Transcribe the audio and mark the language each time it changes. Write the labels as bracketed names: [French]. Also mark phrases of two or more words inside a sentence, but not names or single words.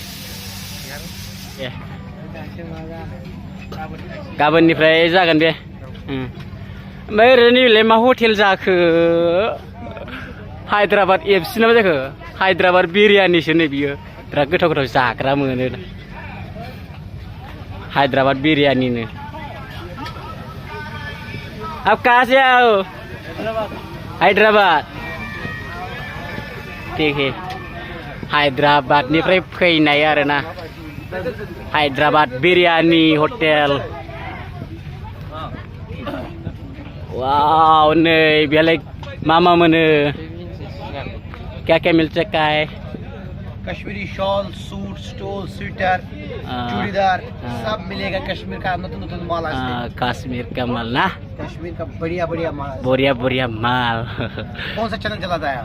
[Bodo] गाबोननिफ्राय जागोन बे। ओमफ्राय ओरैनो नैबेलाय मा हटेल जाखो? हायद्राबाद एफसि ना मा जाखो? हायद्राबाद बिरियानिसो नै बियो। बिराद गोथाव जाग्रा मोनो। [Hindi] हैदराबाद बिरियानीनो। अब कहाँ से आओ? [Bodo] हैदराबाद। [Hindi] ठीक है [Bodo] हैदराबादनिफ्राय फैनाय आरोना हैदराबाद बिरियानी हटेल। वाव नै बेलाय मा मोनो? [Hindi] क्या मिलता है? कश्मीरी शॉल, सूट, स्टोल, स्वेटर, चूड़ीदार सब मिलेगा। कश्मीर का नतुन माल। कश्मीर का माल ना? कश्मीर का बढ़िया माल। बढ़िया माल। कौन सा चैनल चलाता है आप?